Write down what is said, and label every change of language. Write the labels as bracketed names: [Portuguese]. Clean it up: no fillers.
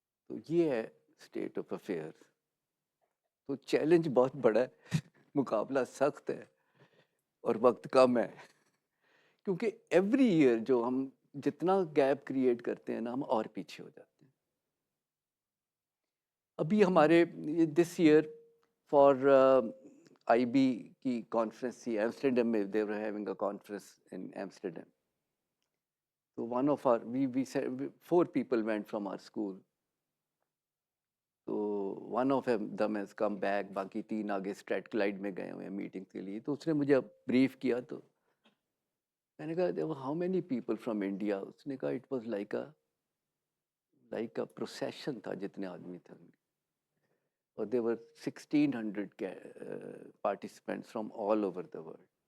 [Urdu] تو یہ ہے اسٹیٹ آف افیئرس. تو چیلنج بہت بڑا ہے, مقابلہ سخت ہے اور وقت کم ہے, کیونکہ ایوری ایئر جو ہم جتنا گیپ کریٹ کرتے ہیں نا ہم اور پیچھے ہو جاتے ہیں. ابھی ہمارے this year for I be کی کانفرنس تھی ایمسٹرڈیم میں, [English] they were having a conference in Amsterdam. So one of our, we said 4 people went from our school. [Urdu] تو [English] one of them has come back, [Urdu] باقی 3 آگے street کلائڈ میں گئے ہوئے ہیں میٹنگ کے لیے. تو اس نے مجھے بریف کیا, تو میں نے کہا [English] How many people from India. [Urdu] اس نے کہا [English] it was like a procession [Urdu] تھا, جتنے آدمی تھے اور [English] They were 1600 participants from all over the world.